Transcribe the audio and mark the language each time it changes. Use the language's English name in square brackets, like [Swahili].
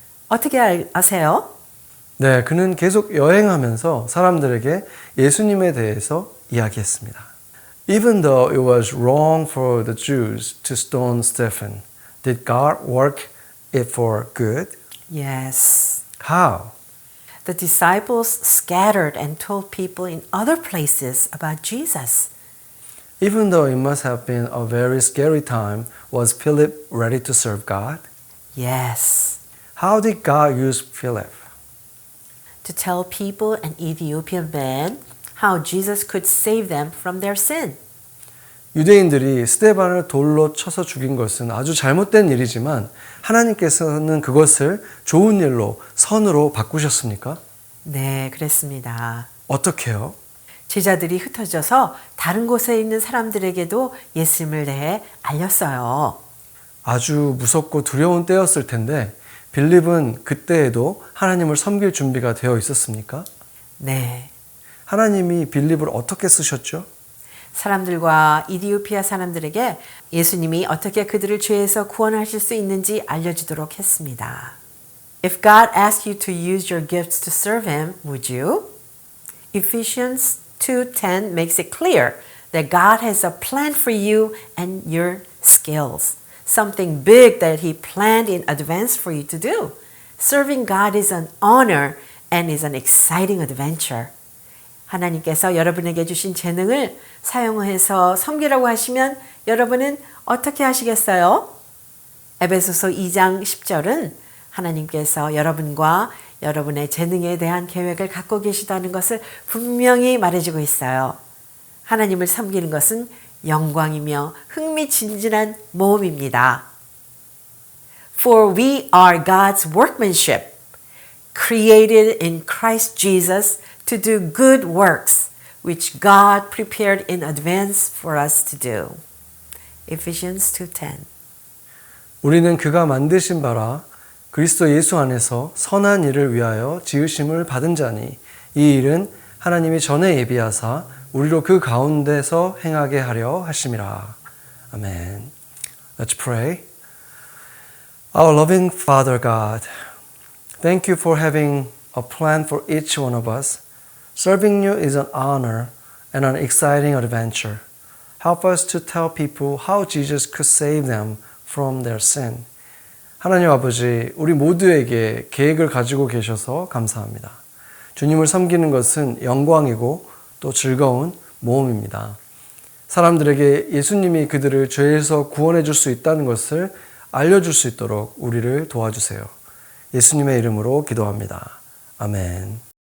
[Korean] 어떻게 아세요? 네, 그는 계속 여행하면서 사람들에게 예수님에 대해서 이야기했습니다. [English] Even though it was wrong for the Jews to stone Stephen, did God work it for good? Yes. How? The disciples scattered and told people in other places about Jesus. Even though it must have been a very scary time, was Philip ready to serve God? Yes. How did God use Philip? To tell people an Ethiopian man how Jesus could save them from their sin. [Korean] 유대인들이 스데반을 돌로 쳐서 죽인 것은 아주 잘못된 일이지만 하나님께서는 그것을 좋은 일로 선으로 바꾸셨습니까? 네, 그랬습니다. 어떻게요? 제자들이 흩어져서 다른 곳에 있는 사람들에게도 예수님을 대해 알렸어요. 아주 무섭고 두려운 때였을 텐데 빌립은 그때에도 하나님을 섬길 준비가 되어 있었습니까? 네. 하나님이 빌립을 어떻게 쓰셨죠? 사람들과 이디오피아 사람들에게 예수님이 어떻게 그들을 죄에서 구원하실 수 있는지 알려주도록 했습니다. [English] If God asked you to use your gifts to serve Him, would you? Ephesians 2:10 makes it clear that God has a plan for you and your skills. Something big that He planned in advance for you to do. Serving God is an honor and is an exciting adventure. [Korean] 하나님께서 여러분에게 주신 재능을 사용해서 섬기라고 하시면 여러분은 어떻게 하시겠어요? 에베소서 2장 10절은 하나님께서 여러분과 여러분의 재능에 대한 계획을 갖고 계시다는 것을 분명히 말해주고 있어요. 하나님을 섬기는 것은 영광이며 흥미진진한 모험입니다. [English] For we are God's workmanship, created in Christ Jesus to do good works, which God prepared in advance for us to do. Ephesians 2:10. [Korean] 우리는 그가 만드신 바라 그리스도 예수 안에서 선한 일을 위하여 지으심을 받은 자니 이 일은 하나님이 전에 예비하사 우리로 그 가운데서 행하게 하려 하심이라. [English] 아멘. Let's pray. Our loving Father God, thank you for having a plan for each one of us. Serving you is an honor and an exciting adventure. Help us to tell people how Jesus could save them from their sin. [Korean] 하나님 아버지, 우리 모두에게 계획을 가지고 계셔서 감사합니다. 주님을 섬기는 것은 영광이고 또 즐거운 모험입니다. 사람들에게 예수님이 그들을 죄에서 구원해 줄 수 있다는 것을 알려줄 수 있도록 우리를 도와주세요. 예수님의 이름으로 기도합니다. 아멘.